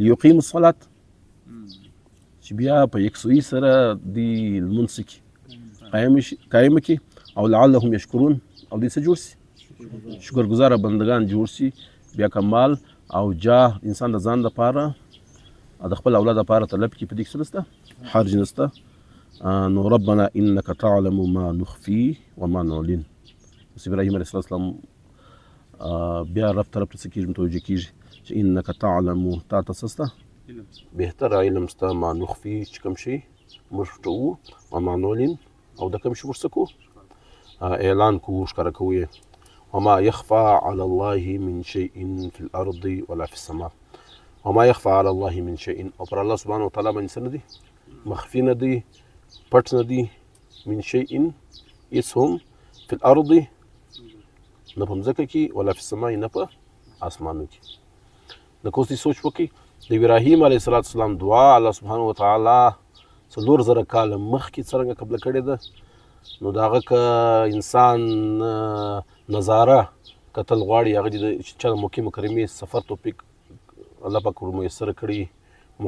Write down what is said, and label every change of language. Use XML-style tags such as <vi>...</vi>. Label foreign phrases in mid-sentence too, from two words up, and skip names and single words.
<ar>لیقیموا الصلاة</ar> <ps>چې بیا په یکسویي سره د لمونځ کې قایم کړي او</ps> <ar>لعلهم یشکرون</ar> <ps>او دې څه جوړ سي شکرګزاره بندگان جوړ سي. بیا کمال او جاه انسان د ځان دپاره د خپل اولاد دپاره طلب کړي، په دې کې څه نشته، حرج نشته.</ps> <ar>نو ربنا انک تعلم ما نخفي وما نعلن.</ar> <ps>اوس ابراهیم</ps> <ar>علیه السلام</ar> <ps>بیا رب طرف ته څه کېږي، متوجه کېږي چې</ps> <ar>انک تعلم،</ar> <ps>تا ته څه سته، بهتره علم سته،</ps> <ar>ما نخفي</ar> <ps>چې کوم شی موږ پټوو،</ps> <ar>وما نعلن</ar> <ps>او د کوم شي موږ څه کوو، اعلان کوو، ښکاره کوو یې.</ps> <ar>وما يخفى على الله من شيء في الأرض ولا في السماء. وما يخفى على الله من شيء،</ar> <ps>او پر الله</ps> <ar>سبحانه وتعالى</ar> <ps>باندې څه نه دي، مخفي نه دي، پټ نه دي،</ps> <ar>من شيء اسهم في الأرض،</ar> <ps>نه په مځکه کې،</ps> <ar>ولا في السماء،</ar> <ps>نه په اسمانو کې. د کوسي سوچ وکړي د ابراهیم</ps> <ar>علیه السلام</ar> <ps>دعا الله</ps> <ar>سبحانه وتعالی</ar> <ps>4000 کاله مخکې څرنګه قبله کړې ده، نو د هغه که انسان نظاره کتل غواړي، هغه د چا د مکې مکرمې سفر توفیق الله پاک ور میسر کړي.</ps>